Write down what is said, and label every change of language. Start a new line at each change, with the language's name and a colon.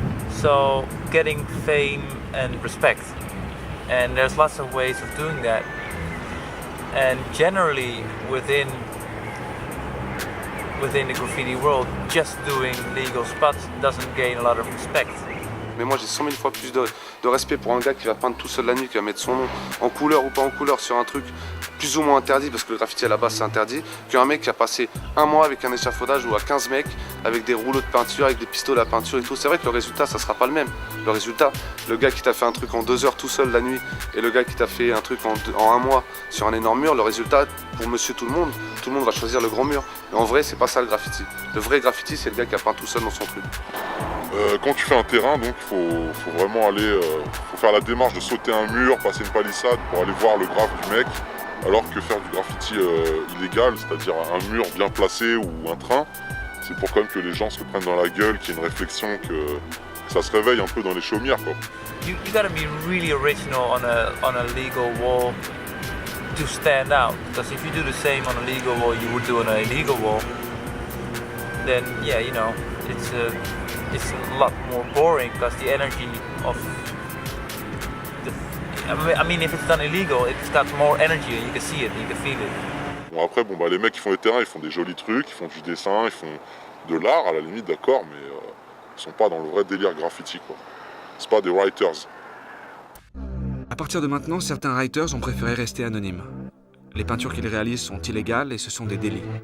English: So getting fame and respect. And there's lots of ways of doing that. And generally within the graffiti world, just doing legal spots doesn't gain a lot of respect.
French: Mais moi j'ai 100 000 fois plus de respect pour un gars qui va peindre tout seul la nuit, qui va mettre son nom en couleur ou pas en couleur sur un truc plus ou moins interdit, parce que le graffiti à la base c'est interdit, qu'un mec qui a passé un mois avec un échafaudage ou à 15 mecs avec des rouleaux de peinture, avec des pistolets à peinture et tout. C'est vrai que le résultat ça sera pas le même. Le résultat, le gars qui t'a fait un truc en 2 heures tout seul la nuit et le gars qui t'a fait un truc en un mois sur un énorme mur, le résultat pour monsieur tout le monde va choisir le grand mur. Mais en vrai c'est pas ça le graffiti. Le vrai graffiti c'est le gars qui a peint tout seul dans son truc. Quand tu fais un terrain, donc il faut vraiment aller, faut faire la démarche de sauter un mur, passer une palissade pour aller voir le graphe du mec, alors que faire du graffiti illégal, c'est-à-dire un mur bien placé ou un train, c'est pour quand même que les gens se le prennent dans la gueule, qu'il y ait une réflexion, que ça se réveille un peu dans les chaumières quoi.
English: You gotta be really original on a legal wall to stand out. Because if you do the same on a legal wall you would do on an illegal wall, then yeah, you know, it's a lot more boring because the energy of I mean if it's done illegal, it's got more energy and you can see it, you can feel it.
French: Bon après les mecs qui font les terrains, ils font des jolis trucs, ils font du dessin, ils font de l'art à la limite d'accord, mais ils sont pas dans le vrai délire graffiti quoi. C'est pas des writers. À partir de maintenant, certains writers ont préféré rester anonymes. Les peintures qu'ils réalisent sont illégales et ce sont des délits.